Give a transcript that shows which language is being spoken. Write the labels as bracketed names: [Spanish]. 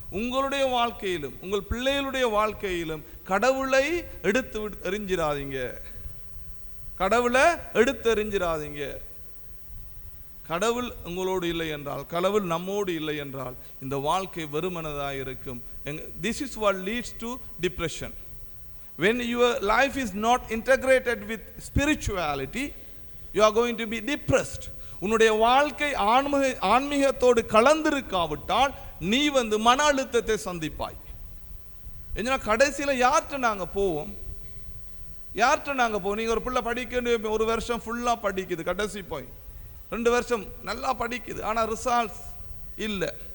[Tamil] உங்களுடைய வாழ்க்கையிலும் உங்கள் பிள்ளைகளுடைய வாழ்க்கையிலும் கடவுளை எடுத்து எறிஞ்சிடாதீங்க. கடவுளை எடுத்து எறிஞ்சிடாதீங்க. கடவுள் உங்களோடு இல்லை என்றால், கடவுள் நம்மோடு இல்லை என்றால் இந்த வாழ்க்கை வெறுமனதாக இருக்கும். [English] This is what leads to depression. When your life is not integrated with spirituality, you are going to be depressed. [Tamil] உன்னுடைய வாழ்க்கை ஆன்மீகத்தோடு கலந்திருக்காவிட்டால் நீ மன அழுத்தத்தை சந்திப்பாய். ஏன்னா கடைசியில் யார்கிட்ட நாங்கள் போவோம்? நீங்கள் ஒரு பிள்ளை படிக்க 1 வருஷம் ஃபுல்லாக படிக்குது, கடைசி போய் 2 வருஷம் நல்லா படிக்குது, ஆனால் ரிசல்ட்ஸ் இல்லை.